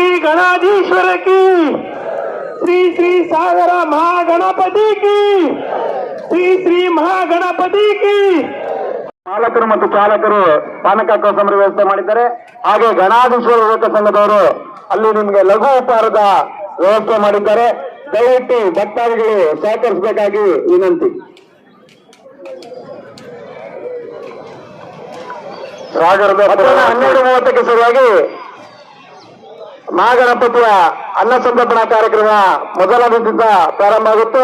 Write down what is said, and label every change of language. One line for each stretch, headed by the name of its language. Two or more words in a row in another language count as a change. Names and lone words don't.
Hindi: गणाधीश्वर की श्री श्री सागर महागणपति की
Kannada: श्री श्री महागणपति की ಮಾಲಕರು ಮತ್ತು ಚಾಲಕರು ಪಾನಕ ಕೋಸಂಬರಿ ವ್ಯವಸ್ಥೆ ಮಾಡಿದ್ದಾರೆ. ಹಾಗೆ ಗಣಾಧೀಶ್ವರ ಯುವಕ ಸಂಘದವರು ಅಲ್ಲಿ ನಿಮಗೆ ಲಘು ಉಪಹಾರದ ವ್ಯವಸ್ಥೆ ಮಾಡಿದ್ದಾರೆ. ದಯವಿಟ್ಟು ಭಕ್ತಾದಿಗಳು ಸಹಕರಿಸಬೇಕಾಗಿ ವಿನಂತಿ. ಸಾಗರದ 12:30ಕ್ಕೆ ಸರಿಯಾಗಿ ಮಹಾಗಣಪತಿಯ ಅನ್ನ ಸಂತರ್ಪಣಾ ಕಾರ್ಯಕ್ರಮ ಮೊದಲ ದಿನದಿಂದ ಪ್ರಾರಂಭ ಆಗುತ್ತೆ.